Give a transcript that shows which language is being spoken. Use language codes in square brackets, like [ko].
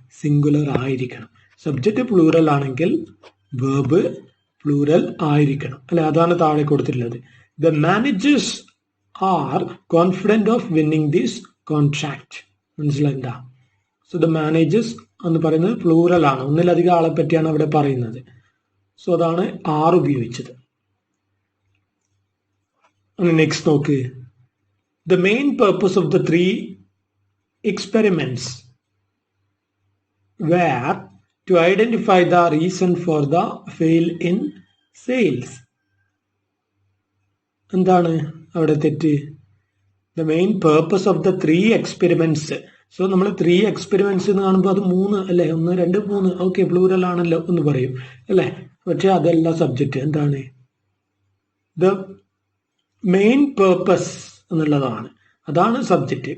[ml] Singular ആയിരിക്കണം. Subject plural ആണെങ്കിൽ verb plural ആയിരിക്കണം. അതാണ് താഴെ കൊടുത്തിട്ടുള്ളത്. [en] The managers are confident of winning this contract. [ml] മനസ്സിലായില്ല? സോ ദ മാനേജേഴ്സ് എന്ന് പറയുന്നത് പ്ലൂറൽ ആണ്, ഒന്നിലധികം ആളെ പറ്റിയാണ് അവിടെ പറയുന്നത്. സോ അതാണ് ആർ ഉപയോഗിച്ചത്. നെക്സ്റ്റ് നോക്ക്, [en] The main purpose of the 3 experiments were to identify the reason for the fail in sales. [ml] എന്താണ് അവിടെ തെറ്റ്? [en] The main purpose of the 3 experiments. [ml] So നമ്മൾ 3 experiments എന്ന് കാണുമ്പോൾ അത് 3 1 2 3 ഓക്കെ പ്ലൂറൽ ആണല്ലോ എന്ന് പറയും പക്ഷെ അതല്ല സബ്ജക്റ്റ്. എന്താണ്? ദ മെയിൻ പേർപ്പസ് എന്നുള്ളതാണ്, അതാണ് സബ്ജക്റ്റ്.